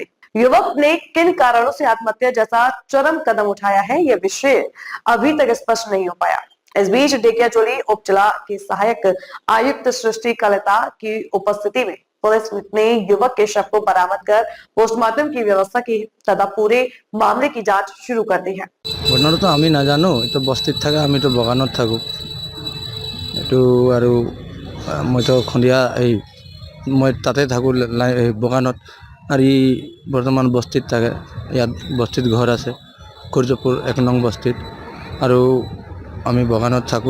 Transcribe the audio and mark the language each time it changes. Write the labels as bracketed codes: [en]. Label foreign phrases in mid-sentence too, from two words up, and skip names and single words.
[hi] युवक ने किन कारणों से आत्महत्या जैसा चरम कदम उठाया है, यह विषय अभी तक स्पष्ट नहीं हो पाया। इस बीच ढेकियाजुली उप जिला के सहायक आयुक्त सृष्टि कलिता की उपस्थिति में पुलिस ने युवक के शव को बरामद कर पोस्टमार्टम की व्यवस्था की तथा पूरे मामले की जांच शुरू कर दी है। [as] ঘটনাটো তো আমি নাজানো, এইটো বস্তিত থাকে, আমি তো বগানত থাকোঁ। এইটো আৰু মইতো সন্ধিয়া মই তাতে থাকোঁ বগানত, আৰু ই বৰ্তমান বস্তিত থাকে। ইয়াত বস্তিত ঘৰ আছে, সূৰ্যপুৰ 1 নং বস্তিত, আৰু আমি বগানত থাকোঁ।